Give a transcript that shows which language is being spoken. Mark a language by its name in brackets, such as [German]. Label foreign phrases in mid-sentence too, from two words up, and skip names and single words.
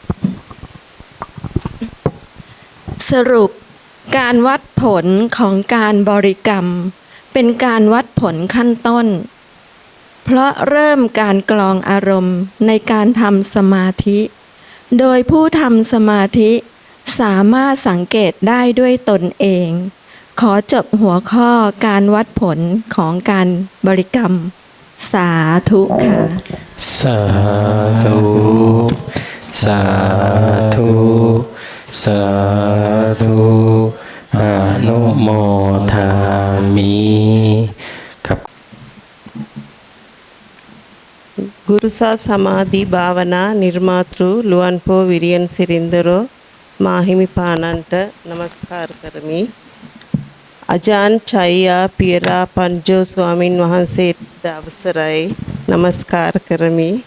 [Thai] สรุปการวัดผลของการบริกรรมเป็นการวัดผลขั้นต้น เพราะเริ่มการกลองอารมณ์ในการทำสมาธิ โดยผู้ทำสมาธิสามารถสังเกตได้ด้วยตนเอง ขอจบหัวข้อการวัดผลของการบริกรรมสาธุค่ะ สาธุสาธุสาธุอนุโมทามิครับ [Sinhala] ගුරුසා සමාධි භාවනා නිර්මාතෘ ලුවන්පෝ විරියන් සිරින්දරෝ මාහිමිපාණන්ට නමස්කාර කරමි. අජාන් චයියා පියරා පංජෝ ස්වාමින් වහන්සේට අවසරයි නමස්කාර කරමි.